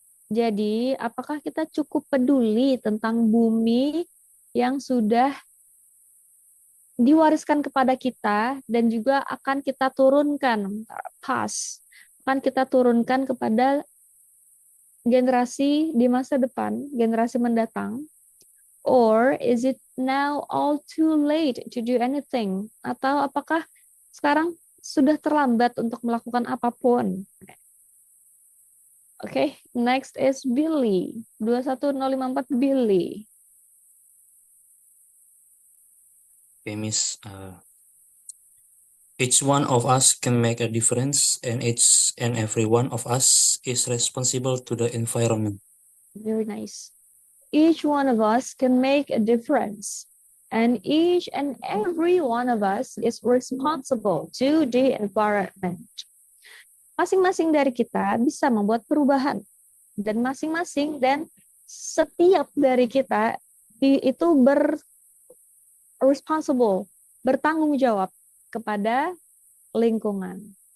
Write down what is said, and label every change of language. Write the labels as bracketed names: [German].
[Indonesian] Jadi, apakah kita cukup peduli tentang bumi yang sudah diwariskan kepada kita dan juga akan kita turunkan, akan kita turunkan kepada generasi di masa depan, generasi mendatang? [English] Or is it now all too late to do anything? [Indonesian] Atau apakah sekarang sudah terlambat untuk melakukan apapun? [English] Okay, next is Billy. 21054 Billy. Okay, Miss. Each one of us can make a difference, and each and every one of us is responsible to the environment. Very nice. Each one of us can make a difference, and each and every one of us is responsible to the environment. [Indonesian] Masing-masing dari kita bisa membuat perubahan, dan masing-masing dan setiap dari kita itu responsible, bertanggung jawab kepada lingkungan.